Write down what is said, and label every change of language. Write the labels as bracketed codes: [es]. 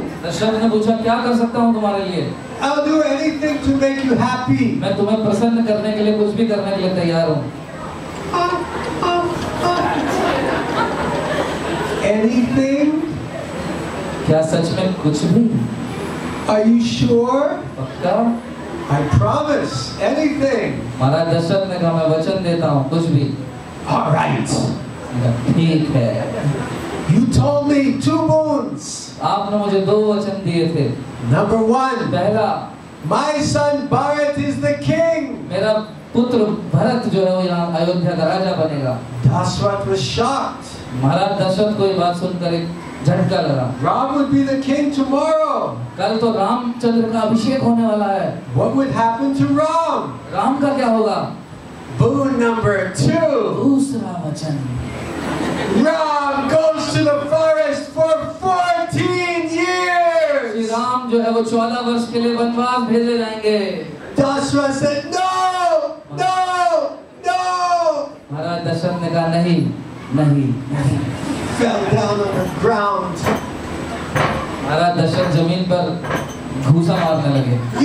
[hi] दशरथ ने पूछा क्या कर सकता हूँ तुम्हारे लिए? [en] "I'll do anything to make you happy." [hi] मैं तुम्हें प्रसन्न करने के लिए कुछ भी करने के लिए तैयार हूँ। [en] Anything? [hi] क्या सच में कुछ भी? [en] Are you sure? [hi] पक्का? [en] I promise. Anything. [hi] महाराज दशरथ ने कहा मैं वचन देता हूँ कुछ भी। [en] All right. [hi] ठीक है। [en] You told me 2 boons. [hi] आपने मुझे 2 वचन दिए थे। [en] Number 1. [hi] पहला, [en] My son Bharat is the king. [hi] मेरा पुत्र भरत जो है वो यहाँ अयोध्या का राजा बनेगा। [en] Dasarath was shocked. [hi] महाराज दशरथ को ये बात सुनकर एक झटका लगा। [en] Ram would be the king tomorrow. [hi] कल तो रामचंद्र का अभिषेक होने वाला है। [en] What would happen to Ram? [hi] Ram का क्या होगा? [en] Boon number 2. [hi] दूसरा वचन, [en] Ram goes to the forest for 14 [hi] Shri [en] years. [hi] Ram जो है वो 14 वर्ष के लिए वनवास भेजे जाएंगे। [en] Dasarath said, "No, no, no." [hi] महाराज दशरथ ने कहा नहीं, नहीं, नहीं। [en] Fell down on the ground. [hi] महाराज दशरथ जमीन पर घूसा मारने लगे।